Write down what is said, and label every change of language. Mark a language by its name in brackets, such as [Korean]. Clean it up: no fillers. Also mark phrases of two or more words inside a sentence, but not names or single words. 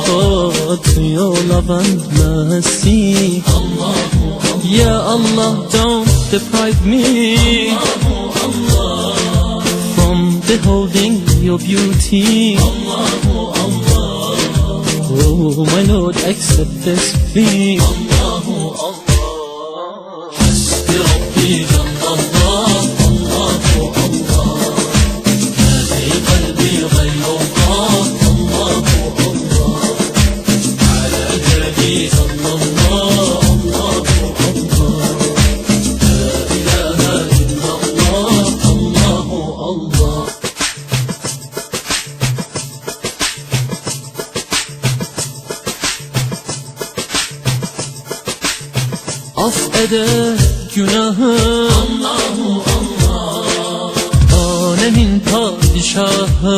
[English] oh, to your love and mercy. [Arabic] الله الله, يا الله, [English] don't deprive me [Arabic] الله الله, [English] from beholding your beauty. [Arabic] الله الله, [English] Oh my Lord, accept this plea. [Arabic] الله الله حسبي ربي جل الله الله الله ما في قلبي غير الله الله الله على النبي صلى الله الله الله لا إله إلا الله الله الله. [Turkish] Affeder günahı [Arabic] الله الله, [Turkish] alemin padişahı.